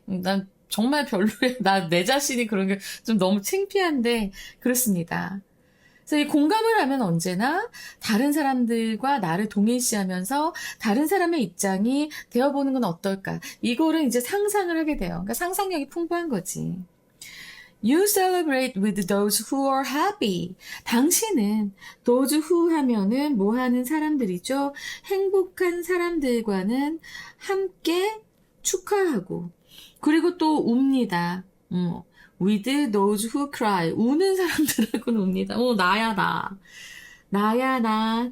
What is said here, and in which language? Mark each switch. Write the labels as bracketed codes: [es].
[ko] 난 정말 별로야. 내 자신이 그런 게 좀 너무 창피한데 그렇습니다. 그래서 이 공감을 하면 언제나 다른 사람들과 나를 동일시하면서 다른 사람의 입장이 되어보는 건 어떨까? 이거를 이제 상상을 하게 돼요. 그러니까 상상력이 풍부한 거지. [en] You celebrate with those who are happy. [ko] 당신은 [en] those who [ko] 하면은 뭐 하는 사람들이죠? 행복한 사람들과는 함께 축하하고 그리고 또 웁니다. [en] with those who cry. [ko] 우는 사람들하고는 웁니다. 나야 나. 나야 나.